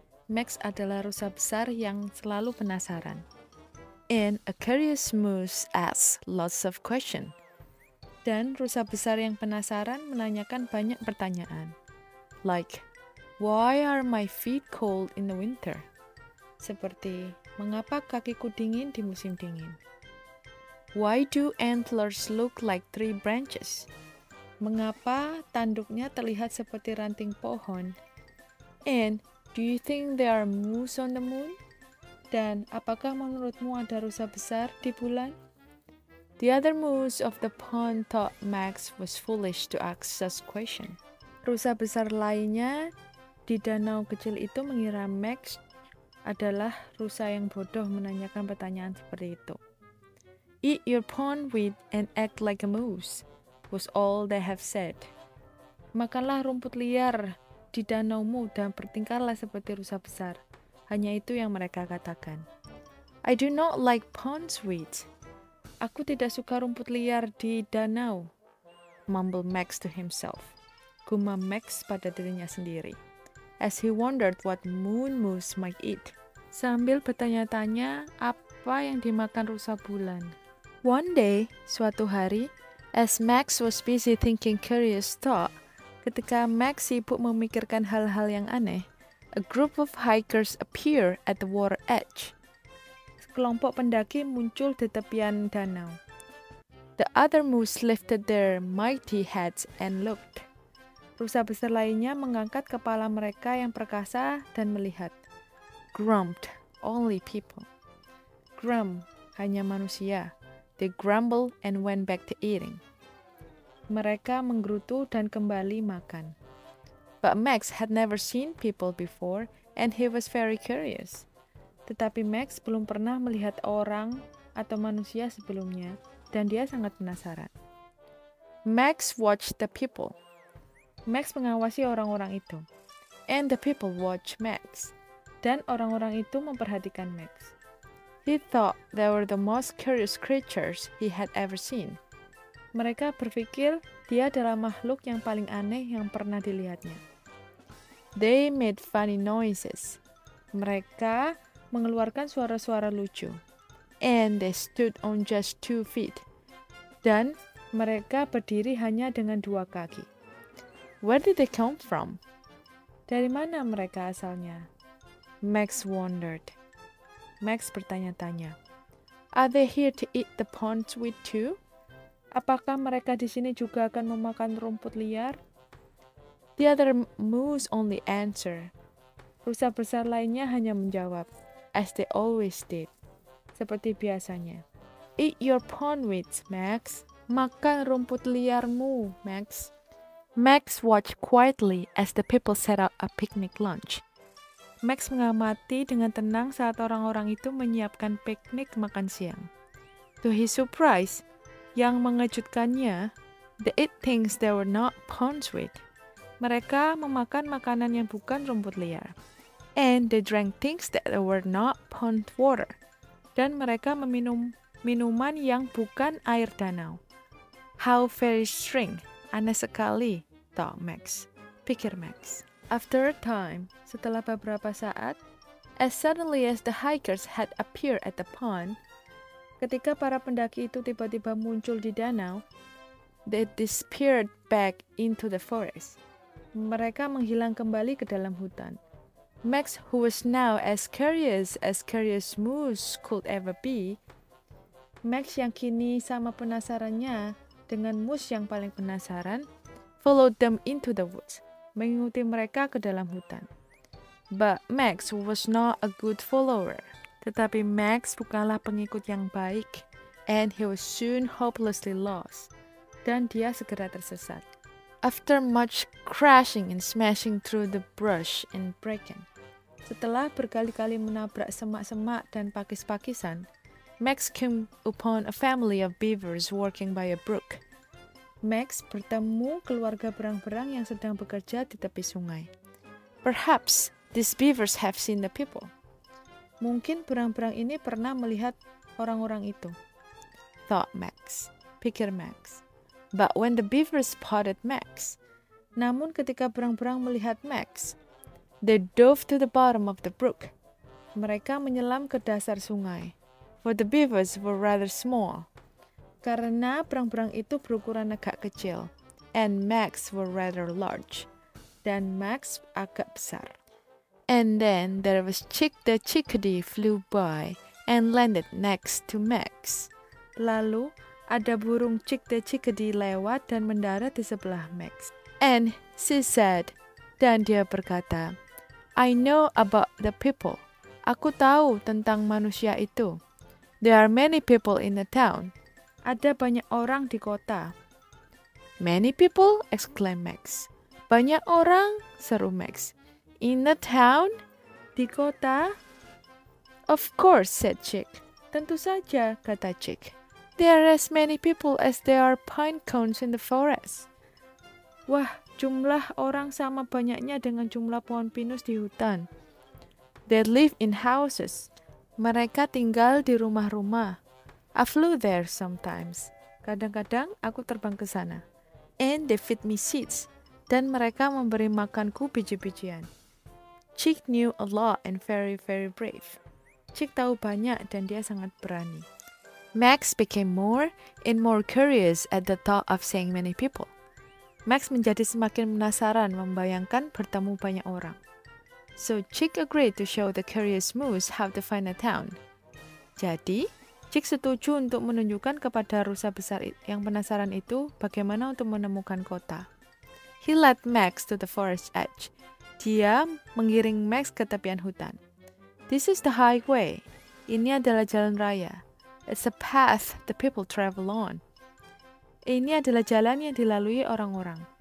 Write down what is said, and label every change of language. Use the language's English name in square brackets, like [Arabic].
[Indonesian] Max adalah rusa besar yang selalu penasaran. [English] And a curious moose asks lots of questions. [Indonesian] Dan rusa besar yang penasaran menanyakan banyak pertanyaan. [English] Like, why are my feet cold in the winter? [Indonesian] Seperti, mengapa kakiku dingin di musim dingin? [English] Why do antlers look like tree branches? [Indonesian] Mengapa tanduknya terlihat seperti ranting pohon? [English] And, do you think there are moose on the moon? [Indonesian] Dan, apakah menurutmu ada rusa besar di bulan? [English] The other moose of the pond thought Max was foolish to ask such question. [Indonesian] Rusa besar lainnya di danau kecil itu mengira Max adalah rusa yang bodoh menanyakan pertanyaan seperti itu. [English] Eat your pond weed and act like a moose, was all they have said. [Indonesian] Makanlah rumput liar di danaumu dan bertingkahlah seperti rusa besar. Hanya itu yang mereka katakan. [English] I do not like pond weeds. [Indonesian] Aku tidak suka rumput liar di danau, [English] mumbled Max to himself. [Indonesian] Gumam Max pada dirinya sendiri, [English] as he wondered what moon moose might eat. [Indonesian] Sambil bertanya-tanya apa yang dimakan rusa bulan. [English] One day, [Indonesian] suatu hari, [English] as Max was busy thinking curious thought, [Indonesian] ketika Max sibuk memikirkan hal-hal yang aneh, [English] a group of hikers appear at the water edge. [Indonesian] Sekelompok pendaki muncul di tepian danau. [English] The other moose lifted their mighty heads and looked. [Indonesian] Rusa besar lainnya mengangkat kepala mereka yang perkasa dan melihat. [English] Grumped, only people. Grump, [Indonesian] hanya manusia. [English] They grumbled and went back to eating. [Indonesian] Mereka menggerutu dan kembali makan. [English] But Max had never seen people before, and he was very curious. [Indonesian] Tetapi Max belum pernah melihat orang atau manusia sebelumnya, dan dia sangat penasaran. [English] Max watched the people. [Indonesian] Max mengawasi orang-orang itu. [English] And the people watched Max. [Indonesian] Dan orang-orang itu memperhatikan Max. [English] He thought they were the most curious creatures he had ever seen. [Indonesian] Mereka berpikir dia adalah makhluk yang paling aneh yang pernah dilihatnya. [English] They made funny noises. [Indonesian] Mereka mengeluarkan suara-suara lucu. [English] And they stood on just 2 feet. [Indonesian] Dan mereka berdiri hanya dengan 2 kaki. [English] Where did they come from? [Indonesian] Dari mana mereka asalnya? [English] Max wondered. [Indonesian] Max bertanya-tanya. [English] Are they here to eat the pondweed too? [Indonesian] Apakah mereka di sini juga akan memakan rumput liar? [English] The other moose only answer. [Indonesian] Rusa besar lainnya hanya menjawab, [English] as they always did, [Indonesian] seperti biasanya. [English] Eat your pondweeds, Max. [Indonesian] Makan rumput liarmu, Max. [English] Max watched quietly as the people set out a picnic lunch. [Indonesian] Max mengamati dengan tenang saat orang-orang itu menyiapkan piknik makan siang. [English] To his surprise, [Indonesian] yang mengejutkannya, [English] they ate things that were not pondweed. [Indonesian] Mereka memakan makanan yang bukan rumput liar. [English] And they drank things that were not pond water. [Indonesian] Dan mereka meminum minuman yang bukan air danau. [English] How very strange, [Indonesian] aneh sekali, [English] thought Max. [Indonesian] Pikir Max. [English] After a time, [Indonesian] setelah beberapa saat, [English] as suddenly as the hikers had appeared at the pond, [Indonesian] ketika para pendaki itu tiba-tiba muncul di danau, [English] they disappeared back into the forest. [Indonesian] Mereka menghilang kembali ke dalam hutan. [English] Max, who was now as curious moose could ever be, [Indonesian] Max yang kini sama penasarannya dengan moose yang paling penasaran, [English] followed them into the woods, [Indonesian] mengikuti mereka ke dalam hutan. [English] But Max was not a good follower. [Indonesian] Tetapi Max bukanlah pengikut yang baik, [English] and he was soon hopelessly lost. [Indonesian] Dan dia segera tersesat. [English] After much crashing and smashing through the brush and bracken, [Indonesian] setelah berkali-kali menabrak semak-semak dan pakis-pakisan, [English] Max came upon a family of beavers working by a brook. [Indonesian] Max bertemu keluarga berang-berang yang sedang bekerja di tepi sungai. [English] Perhaps these beavers have seen the people. [Indonesian] Mungkin berang-berang ini pernah melihat orang-orang itu, [English] thought Max. [Indonesian] Pikir Max. [English] But when the beavers spotted Max, [Indonesian] namun ketika berang-berang melihat Max, [English] they dove to the bottom of the brook. [Indonesian] Mereka menyelam ke dasar sungai. [English] For the beavers were rather small. [Indonesian] Karena berang-berang itu berukuran agak kecil. [English] And Max were rather large. [Indonesian] Dan Max agak besar. [English] And then there was Chick the chickadee flew by and landed next to Max. [Indonesian] Lalu ada burung Chick the chickadee lewat dan mendarat di sebelah Max. [English] And she said, [Indonesian] dan dia berkata, [English] I know about the people. [Indonesian] Aku tahu tentang manusia itu. [English] There are many people in the town. [Indonesian] Ada banyak orang di kota. [English] Many people? Exclaimed Max. [Indonesian] Banyak orang? Seru Max. [English] In the town? [Indonesian] Di kota? [English] Of course, said Chick. [Indonesian] Tentu saja, kata Chick. [English] There are as many people as there are pine cones in the forest. [Indonesian] Wah, jumlah orang sama banyaknya dengan jumlah pohon pinus di hutan. [English] They live in houses. [Indonesian] Mereka tinggal di rumah-rumah. [English] I flew there sometimes. [Indonesian] Kadang-kadang aku terbang ke sana. [English] And they feed me seeds. [Indonesian] Dan mereka memberi makanku biji-bijian. [English] Chick knew a lot and very, very brave. [Indonesian] Chick tahu banyak dan dia sangat berani. [English] Max became more and more curious at the thought of seeing many people. [Indonesian] Max menjadi semakin penasaran membayangkan bertemu banyak orang. [English] So Chick agreed to show the curious moose how to find a town. [Indonesian] Jadi, Chick setuju untuk menunjukkan kepada rusa besar yang penasaran itu bagaimana untuk menemukan kota. [English] He led Max to the forest edge. [Indonesian] Dia mengiring Max ke tepian hutan. [English] This is the highway. [Indonesian] Ini adalah jalan raya. [English] It's a path the people travel on. [Indonesian] Ini adalah jalan yang dilalui orang-orang.